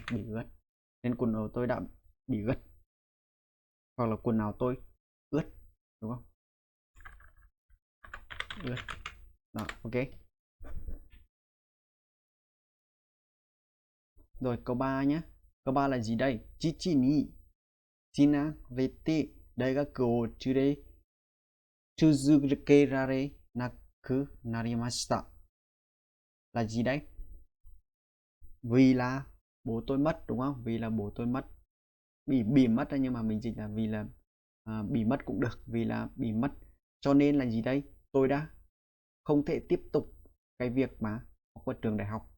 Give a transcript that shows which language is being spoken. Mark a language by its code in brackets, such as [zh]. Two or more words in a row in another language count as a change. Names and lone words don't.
[vi] Bị ướt nên quần áo tôi đã bị ướt, hoặc là quần áo tôi ướt đúng không? Ướt. Đó, ok. Rồi câu 3 nhé. Câu 3 là gì đây? [ja] 父に死なれて大学を続けられなくなりました. [vi] Là gì đấy? Vì là bố tôi mất đúng không? Vì là bố tôi mất. Bị mất nhưng mà mình dịch là vì là bị mất cũng được, vì là bị mất. Cho nên là gì đây? Tôi đã không thể tiếp tục cái việc mà học ở trường đại học.